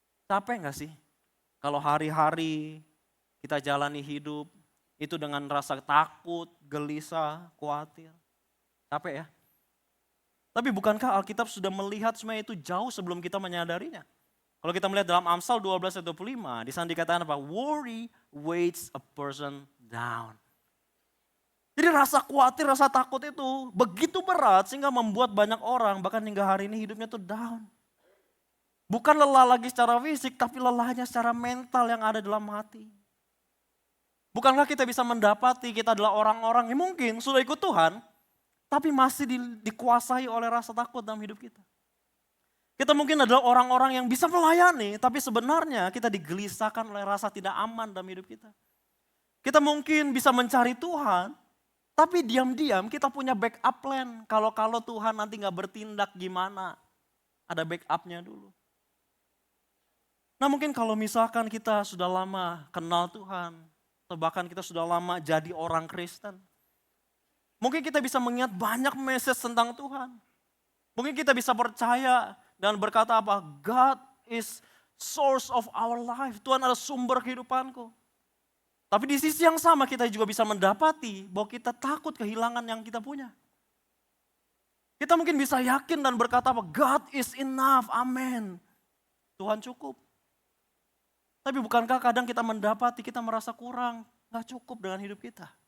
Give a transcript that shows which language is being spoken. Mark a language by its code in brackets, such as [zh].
[id] Capek nggak sih? Kalau hari-hari kita jalani hidup, itu dengan rasa takut, gelisah, khawatir. Capek ya? Tapi bukankah Alkitab sudah melihat semua itu jauh sebelum kita menyadarinya? Kalau kita melihat dalam Amsal 12 ayat 25, di sana dikatakan apa? [en] Worry weights a person down. [id] Jadi rasa khawatir, rasa takut itu begitu berat sehingga membuat banyak orang bahkan hingga hari ini hidupnya tuh down. Bukan lelah lagi secara fisik, tapi lelahnya secara mental yang ada dalam hati. Bukankah kita bisa mendapati kita adalah orang-orang yang mungkin sudah ikut Tuhan, tapi masih dikuasai oleh rasa takut dalam hidup kita. Kita mungkin adalah orang-orang yang bisa melayani, tapi sebenarnya kita digelisahkan oleh rasa tidak aman dalam hidup kita. Kita mungkin bisa mencari Tuhan, tapi diam-diam kita punya backup plan. Kalau Tuhan nanti gak bertindak gimana, ada backupnya dulu. Nah mungkin kalau misalkan kita sudah lama kenal Tuhan, atau bahkan kita sudah lama jadi orang Kristen. Mungkin kita bisa mengingat banyak message tentang Tuhan. Mungkin kita bisa percaya dan berkata apa? [en] God is source of our life. [id] Tuhan adalah sumber kehidupanku. Tapi di sisi yang sama kita juga bisa mendapati bahwa kita takut kehilangan yang kita punya. Kita mungkin bisa yakin dan berkata apa? [en] God is enough, amen. [id] Tuhan cukup. Tapi bukankah kadang kita mendapati kita merasa kurang, gak cukup dengan hidup kita.